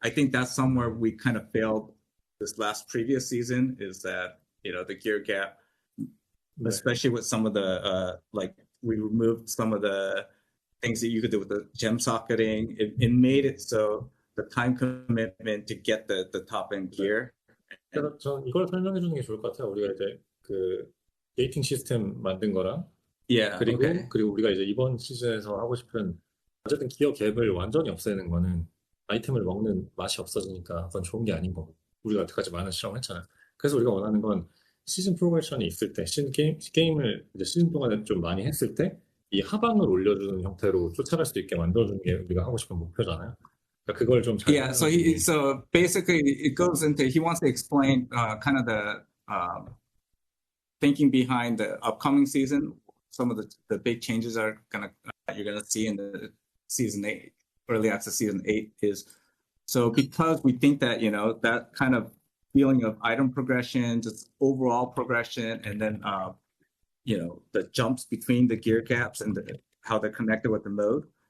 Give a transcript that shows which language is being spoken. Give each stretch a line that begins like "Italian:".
English: I think that's somewhere we kind of failed this previous season is that, the gear gap, especially with some of the, like we removed some of the things that you could do with the gem socketing. It made it so the time commitment to get the top end gear.
Korean: 그래서 전 이걸 설명해 주는 게 좋을 것 같아요. 우리가 이제 그 게이팅 시스템 만든 거랑 그리고 우리가 이제 이번 시즌에서 하고 싶은 어쨌든 기어 갭을 완전히 없애는 거는 아이템을 먹는 맛이 없어지니까 그건 좋은 게 아닌 거고 우리가 여태까지 많은 실험을 했잖아요. 그래서 우리가 원하는 건 시즌 프로그레션이 있을 때 게임을 이제 시즌 동안에 좀 많이 했을 때 이 하방을 올려주는 형태로 쫓아갈 수 있게 만들어주는 게 우리가 하고 싶은 목표잖아요. 그걸 좀 잘.
English: Yeah, so basically it goes into he wants to explain kind of the thinking behind the upcoming season. Some of the big changes you're gonna see in the season 8, early access season 8 is so because we think that that kind of feeling of item progression, just overall progression, and then the jumps between the gear gaps and how they're connected with the mode.